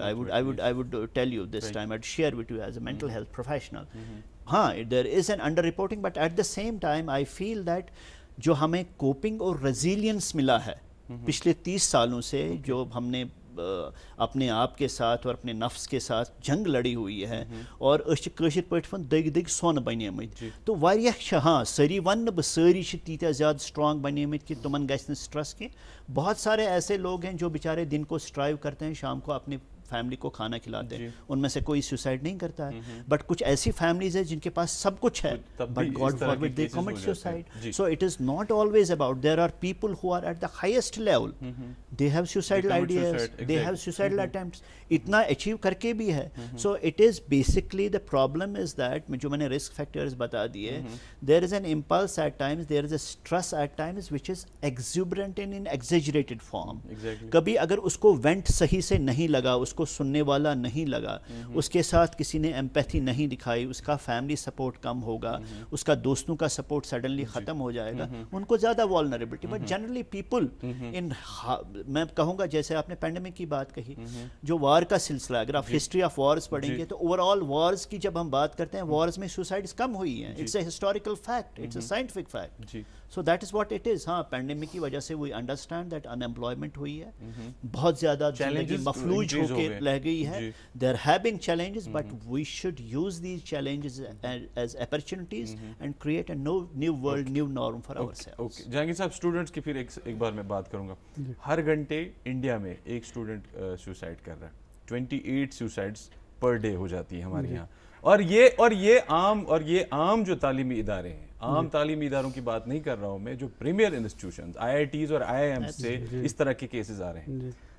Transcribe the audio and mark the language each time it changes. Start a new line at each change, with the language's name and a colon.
English: I would tell you this time, I'd share with you as a mental health professional.
Urdu: ہاں,
English: there is an under reporting, but at the same time I feel that
Urdu: جو ہمیں coping اور resilience ملا ہے پچھلے 30 سالوں سے, جو ہم نے اپنے آپ کے ساتھ اور اپنے نفس کے ساتھ جنگ لڑی ہوئی ہے, اور
Kashmiri: أسۍ چھِ کٲشِر پٲٹھۍ وَن دٔگۍ دٔگۍ سۄن بنیمٕتۍ. تو واریاہ چھِ, ہاں سٲری وَنہٕ نہٕ بہٕ سٲری چھِ تیٖتیٛاہ زیادٕ سٹرانگ بنیمٕتۍ کہ تمن گژھِ نہٕ سٹرس کینٛہہ.
Urdu: بہت سارے ایسے لوگ ہیں جو بیچارے دن کو اسٹرائیو کرتے ہیں, شام کو اپنے فیملی کو کھانا کھلاتے ہیں, ان میں سے کوئی سوسائڈ نہیں کرتا ہے. بٹ کچھ ایسی فیملیز ہیں جن کے پاس سب کچھ ہے, but
English: God forbid they commit suicide. So it is not always about, there are people who are at the highest level, they have suicidal ideas, they have suicidal attempts,
Urdu: اتنا اچیو کر کے بھی ہے.
English: so it is basically the problem is that,
Urdu: جو میں نے risk factors بتا دیے,
English: There is an impulse at times, there is a stress at times which is exuberant in exaggerated form.
Urdu: کبھی اگر اس کو وینٹ صحیح سے نہیں لگا, اس کو سننے والا نہیں لگا, اس کے ساتھ کسی نے ایمپیتھی نہیں دکھائی, اس کا فیملی سپورٹ کم ہوگا, اس کا دوستوں کا سپورٹ سڈنلی ختم ہو جائے گا, ان کو زیادہ والنریبلٹی.
English: but generally people in,
Urdu: میں کہوں گا جیسے آپ نے پینڈیمک کی بات کہی, جو وار کا سلسلہ, اگر آپ ہسٹری آف وارز پڑھیں گے تو اوور آل وارز کی جب ہم بات کرتے ہیں, وارز میں سوسائڈز کم ہوئی ہیں.
English: It's a historical fact, it's a scientific fact. So that is what it is.
Urdu: ہاں, پینڈیمک کی وجہ سے
English: we understand that unemployment
Urdu: ہوئی ہے, بہت زیادہ زندگی مفلوج ہو کے رہ گئی ہے.
English: There have been challenges, but we should use these challenges as opportunities and create a new world, new norm for ourselves. Okay.
Urdu: Jahangir صاحب, اسٹوڈنٹس کی پھر ایک بار میں بات کروں گا. ہر گھنٹے انڈیا میں ایک اسٹوڈنٹ سوسائڈ کر رہا ہے. 28 سوسائڈس پر ڈے ہو جاتی ہیں ہمارے یہاں. اور یہ عام جو تعلیمی ادارے ہیں, عام تعلیمی اداروں کی بات نہیں کر رہا ہوں میں, جو پریمیئر انسٹیٹیوشنز, IITs اور IIMs سے اس طرح کے کیسز آ رہے ہیں.